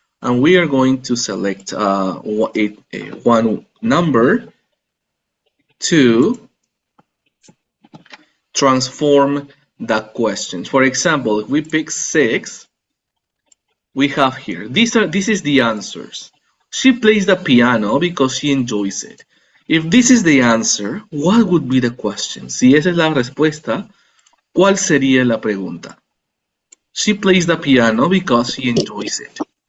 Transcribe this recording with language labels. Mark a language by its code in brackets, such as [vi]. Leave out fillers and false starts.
[en] and we are going to select one number to transform the questions. For example, if we pick 6, we have here, this is the answers. She plays the piano because she enjoys it. If this is the answer, what would be the question? [es] Si esa es la respuesta, ¿cuál sería la pregunta? [en] She plays the piano because she enjoys it.